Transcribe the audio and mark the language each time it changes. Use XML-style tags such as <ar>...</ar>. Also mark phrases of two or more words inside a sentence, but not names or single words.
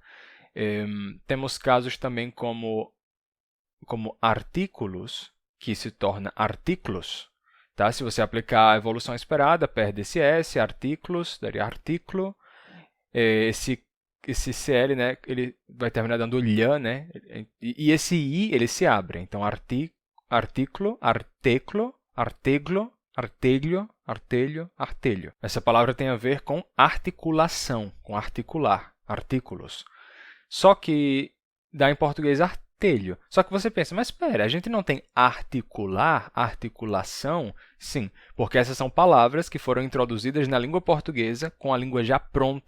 <pt>Temos casos também como artículos, que se torna artículos. Tá? Se você aplicar a evolução esperada, perde esse S, artículos, daria artículo. Esse CL, né, ele vai terminar dando lhã, né? E esse I, ele se abre. Então, artículo, arteclo, arteglo, artelho, artelho, artelho. Essa palavra tem a ver com articulação, com articular, artículos. Só que dá em português artelho. Só que você pensa, mas espera, a gente não tem articular, articulação? Sim, porque essas são palavras que foram introduzidas na língua portuguesa com a língua já pronta.</pt>